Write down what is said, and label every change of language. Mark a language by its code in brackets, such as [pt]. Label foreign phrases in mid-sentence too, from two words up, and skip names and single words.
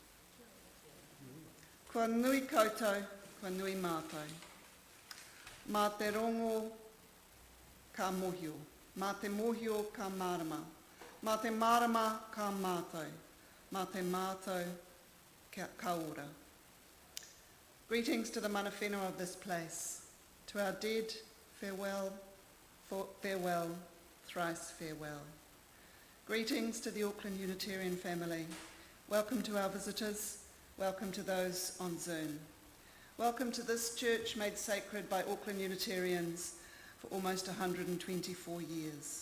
[mi] Kua nui koutou, kua nui mātou. Mā te rongo ka mohio, mā te mohio ka marama, mā te marama ka mātou, mā te mātou ka ora. [en] Greetings to the [mi] mana whenua [en] of this place. To our dead, farewell, farewell, thrice farewell. Greetings to the Auckland Unitarian family. Welcome to our visitors. Welcome to those on Zoom. Welcome to this church made sacred by Auckland Unitarians for almost 124 years.